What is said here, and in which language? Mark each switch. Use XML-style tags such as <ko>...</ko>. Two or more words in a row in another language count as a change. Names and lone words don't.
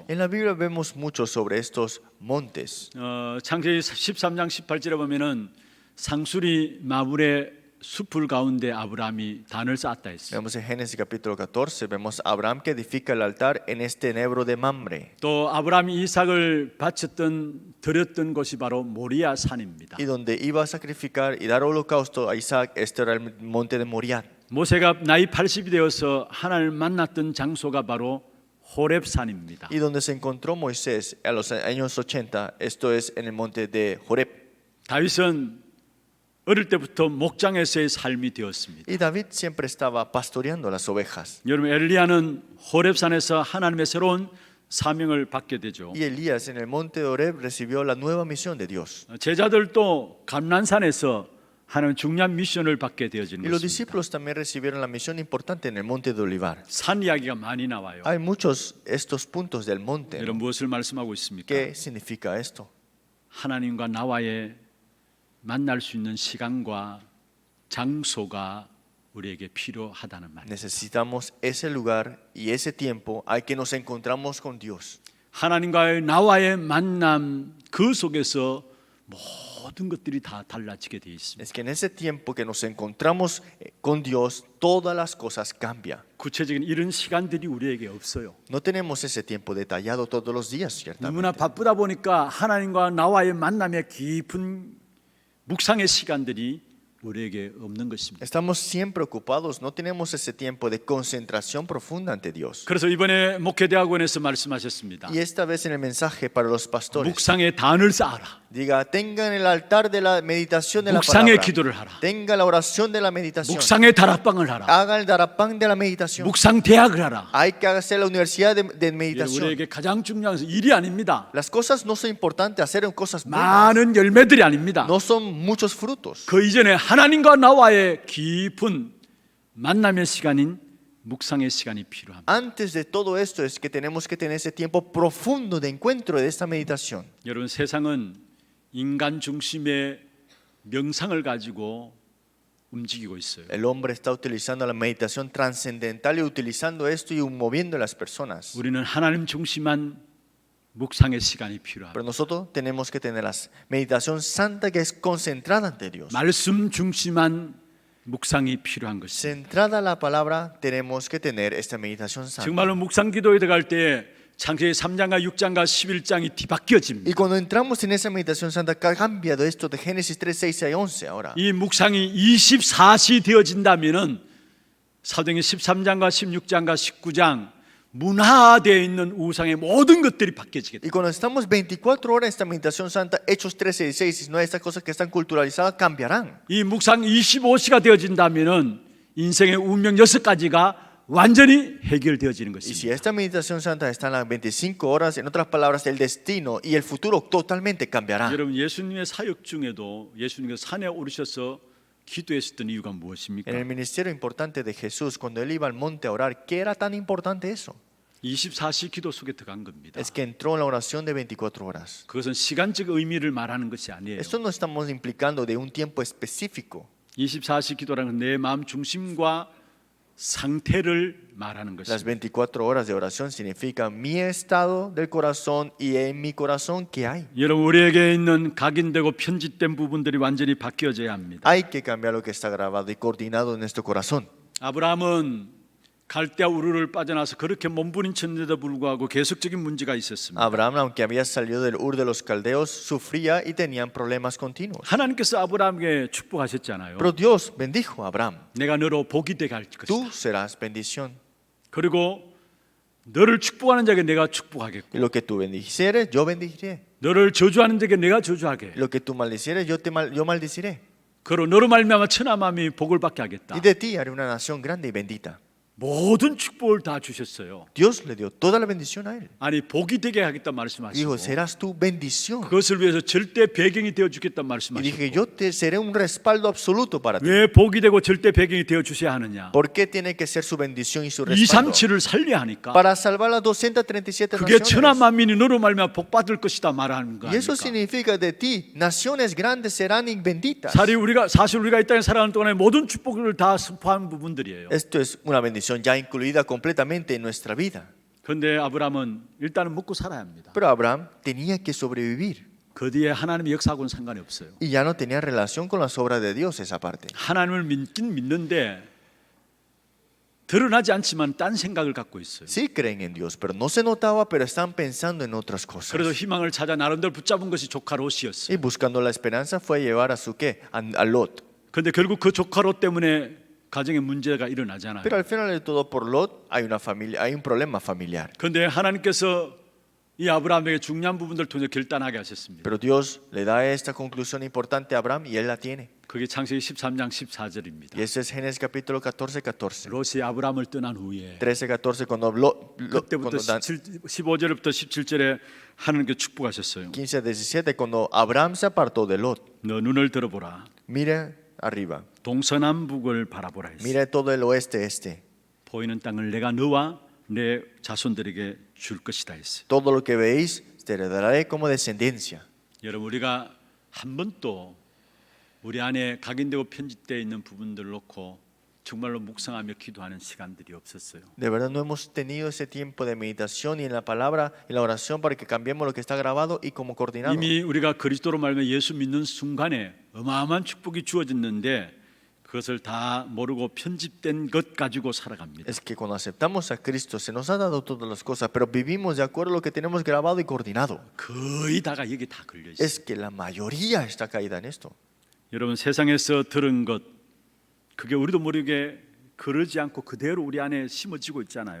<es>En la Biblia vemos mucho sobre estos montes.</es> <ko>창세기 13장 18절에 보면은 상수리 마블의 숲을 가운데 아브라함이 단을 쌓았다 했어요.</ko> <es>Vemos en Génesis capítulo 14, vemos a Abraham que edifica el altar en este enebro de Mamre.</es> <ko>또 아브라함이 이삭을 드렸던 곳이 바로 모리아 산입니다.</ko> <es>Y donde iba a sacrificar y dar holocausto a Isaac, este era el monte de Moriah.</es> <ko>모세가 나이 80이 되어서 하나님을 만났던 장소가 바로 호렙 산입니다.</ko> <es>Y donde se encontró Moisés a los años 80, esto es en el monte de Horeb.</es> <ko>다윗은 어릴 때부터 목장에서의 삶이 되었습니다.</ko> <es>Y David siempre estaba pastoreando las ovejas.</es> <ko>여러분 엘리야는 호렙산에서 하나님의 새로운 사명을 받게 되죠.</ko> <es>Y Elías en el monte de Horeb recibió la nueva misión de Dios.</es> <ko>제자들도 감난산에서 하나님 중요한 미션을 받게 되어지는</ko> <es>Y los</es> <ko>것입니다.</ko> <es>discípulos también recibieron la misión importante en el monte de Olivar.</es> <ko>산 이야기가 많이 나와요.</ko> <es>Hay muchos estos puntos del monte.</es> <ko>여러분 무엇을 말씀하고 있습니까?</ko> <es>¿Qué significa esto?</es> <ko>하나님과 나와의 만날 수 있는 시간과 장소가 우리에게 필요하다는 말이에요.</ko> <es>Necesitamos ese lugar y ese tiempo al que nos encontramos con Dios.</es> <ko>하나님과의 나와의 만남 그 속에서 모든 것들이 다 달라지게 되어 있습니다.</ko> <es>Es que en ese tiempo que nos encontramos con Dios, todas las cosas cambian.</es> <ko>구체적인 이런 시간들이 우리에게 없어요.</ko> <es>No tenemos ese tiempo detallado todos los días, ciertamente.</es> <ko>너무나 바쁘다 보니까 하나님과 나와의 만남의 깊은 묵상의 시간들이 우리에게 없는 것입니다.</ko> <es>Estamos siempre ocupados, no tenemos ese tiempo de concentración profunda ante Dios.</es> <ko>그래서 이번에 목회대학원에서 말씀하셨습니다.</ko> <es>Y esta vez en el mensaje para los pastores,</es> <ko>묵상의 단을 쌓아라.</ko> <es>diga, tengan el altar de la meditación de la</es> <ko>묵상의</ko> <es>palabra.</es> <ko>기도를 하라.</ko> <es>Tenga la oración de la meditación.</es> <ko>묵상의 다락방을 하라.</ko> <es>Haga el darapán de la meditación.</es> <ko>묵상 대학을 하라.</ko> <es>Hay que hacer la universidad de meditación.</es> <ko>우리에게 가장 중요한 것은 일이 아닙니다.</ko> <es>Las cosas no son importantes, hacer cosas buenas.</es> <ko>많은 열매들이 아닙니다.</ko> <es>No son muchos frutos.</es> <ko>그 이전에 하나님과 나와의 깊은 만남의 시간인 묵상의 시간이 필요합니다.</ko> <es>Antes de todo esto es que tenemos que tener ese tiempo profundo de encuentro de esta meditación.</es> <ko>여러분 세상은 인간 중심의 명상을 가지고 움직이고 있어요.</ko> <es>El hombre está utilizando la meditación trascendental y utilizando esto y moviendo a las personas.</es> <ko>우리는 하나님 중심한 묵상의 시간이 필요합니다.</ko> <es>Pero nosotros tenemos que tener la meditación santa que es concentrada ante Dios.</es> <ko>말씀 중심한 묵상이 필요한 것입니다.</ko> <es>Centrada la palabra, tenemos que tener esta meditación santa.</es> <ko>정말로 묵상 기도에 들어갈 때 창세기 3장과 6장과 11장이 뒤바뀌어집니다.</ko> <es>Y cuando entramos en esa meditación santa, cambia de esto de Génesis 3, 6 y 11 ahora.</es> <ko>이 묵상이 24시 되어진다면은 사도행전 13장과 16장과 19장 문화되어 있는 우상의 모든 것들이 바뀌어지게</ko> <es>Y</es> <ko>됩니다.</ko> <es>cuando estamos 24 horas en esta meditación santa, Hechos 13, 16, no estas cosas que están culturalizadas cambiarán.</es> <ko>이 묵상 25시가 되어진다면은 인생의 운명 6가지가 완전히 해결되어지는</ko> <es>Y si</es> <ko>것입니다.</ko> <es>esta meditación santa está en las 25 horas, en otras palabras, el destino y el futuro totalmente cambiará.</es> <ko>여러분 예수님의 사역 중에도 예수님께서 산에 오르셔서 기도했었던 이유가 무엇입니까?</ko> <es>En el ministerio importante de Jesús, cuando él iba al monte a orar, ¿qué era tan importante eso?</es> <ko>24시 기도 속에 들어간 겁니다.</ko> <es>Es que entró en la oración de 24 horas.</es> <ko>그것은 시간적 의미를 말하는 것이 아니에요.</ko> <es>Esto no estamos implicando de un tiempo específico.</es> <ko>24시 기도라는 건 내 마음 중심과 상태를 말하는</ko> <es>Las</es> <ko>것입니다.</ko> <es>24 horas de oración significa mi estado del corazón y en mi corazón que hay.</es> <ko>여러분 우리에게 있는 각인되고 편집된 부분들이 완전히 바뀌어져야 합니다.</ko> <es>Hay que cambiar lo que está grabado y coordinado en nuestro corazón.</es> <ko>아브라함은 갈대아 우르를 빠져나서 그렇게 몸부림쳤는데도 불구하고 계속적인 문제가 있었습니다.</ko> <es>Abraham, aunque había salido del Ur de los Caldeos, sufría y tenían problemas continuos.</es> <ko>하나님께서 아브라함에게 축복하셨잖아요.</ko> <es>Pero Dios bendijo a Abraham.</es> <ko>내가 너로 복이 되게 할 것이다.</ko> <es>Tú serás bendición.</es> <ko>그리고 너를 축복하는 자에게 내가 축복하겠고</ko> <es>Y lo que tú bendicieres, yo bendiciré.</es> <ko>너를 저주하는 자에게 내가 저주하게.</ko> <es>Lo que tú maldicieres, yo maldiciré.</es> <ko>그리고 너로 말미암아 천하만이 복을 받게 하겠다.</ko> <es>Y de ti haré una nación grande y bendita.</es> <ko>모든 축복을 다 주셨어요.</ko> <es>Dios le dio toda la bendición a él.</es> <ko>아니 복이 되게 하겠다</ko> <es>Dijo,</es> <ko>말씀하시고</ko> <es>serás tu bendición.</es> <ko>그것을 위해서 절대 배경이 되어 주겠다</ko> <es>Y</es> <ko>말씀하시고</ko> <es>dije, yo te seré un respaldo absoluto para ti.</es> <ko>왜 복이 되고 절대 배경이 되어 주셔야 하느냐?</ko> <es>¿Por qué tiene que ser su bendición y su respaldo?</es> <ko>237을 살려야 하니까</ko> <es>Para salvar las 237</es> <ko>그게 천하</ko> <es>naciones.</es> <ko>만민이 너로 말미암아 복 받을 것이다 말하는 거</ko> <es>Y eso</es> <ko>아닙니까?</ko> <es>significa de ti, naciones grandes serán benditas.</es> <ko>사실 우리가 이 땅에 살아가는 동안에 모든 축복을 다 선포한 부분들이에요.</ko> <es>Esto es una bendición ya incluida completamente en nuestra vida.</es> <ko>그런데 아브라함은 일단은 먹고 살아야 합니다.</ko> <es>Pero Abraham tenía que sobrevivir</es> <ko>그 뒤에 하나님의 역사하고는 상관이 없어요.</ko> <es>y ya no tenía relación con las obras de Dios esa parte.</es> <ko>하나님을 믿긴 믿는데 드러나지 않지만 딴 생각을 갖고 있어요.</ko> <es>Sí creen en Dios, pero no se notaba, pero están pensando en otras</es> <ko>그래서</ko> <es>cosas.</es> <ko>희망을 찾아 나름대로 붙잡은 것이 조카 롯이었어요.</ko> <es>Y buscando la esperanza fue a llevar a su qué, a Lot.</es> <ko>그런데 결국 그 조카 롯 때문에 가정에 문제가 일어나잖아요.</ko> <es>Pero al final de todo por Lot hay una familia, hay un problema familiar.</es> <ko>그런데 하나님께서 이 아브라함에게 중요한 부분들 통해 결단하게 하셨습니다.</ko> <es>Pero Dios le da esta conclusión importante a Abraham y él la tiene.</es> <ko>그게 창세기 13장 14절입니다.</ko> <es>Y ese es Génesis capítulo 14, 14.</es> <ko>롯이 아브라함을 떠난 후에</ko> <es>13, 14, cuando</es> <ko>그때부터 15절부터 17절에 하나님께 축복하셨어요.</ko> <es>15, 17, cuando Abraham se apartó de Lot.</es> <ko>너 눈을 들어보라.</ko> <es>Mira arriba,</es> <ko>동서남북을 바라보라 했어요.</ko> <es>mira todo el oeste, este.</es> <ko>보이는 땅을 내가 너와 내 자손들에게 줄 것이다 했어요.</ko> <es>Todo lo que veis te heredaré como descendencia.</es> <ko>여러분 우리가 한 번도 우리 안에 각인되고 편집되어 있는 부분들을 놓고 정말로 묵상하며 기도하는 시간들이 없었어요.</ko> <es>De verdad no hemos tenido ese tiempo de meditación y en la palabra, en la oración para que cambiemos lo que está grabado y como coordinado.</es> <ko>이미 우리가 그리스도로 말하면 예수 믿는 순간에 어마어마한 축복이 주어졌는데 그것을 다 모르고 편집된 것 가지고 살아갑니다.</ko> <es>Es que cuando aceptamos a Cristo se nos ha dado todas las cosas, pero vivimos de acuerdo a lo que tenemos grabado y coordinado.</es> <ko>거의 다가 여기 다 걸려 있어요.</ko> <es>Es que la mayoría está caída en esto.</es> <ko>여러분 세상에서 들은 것 그게 우리도 모르게 그러지 않고 그대로 우리 안에 심어지고 있잖아요.</ko>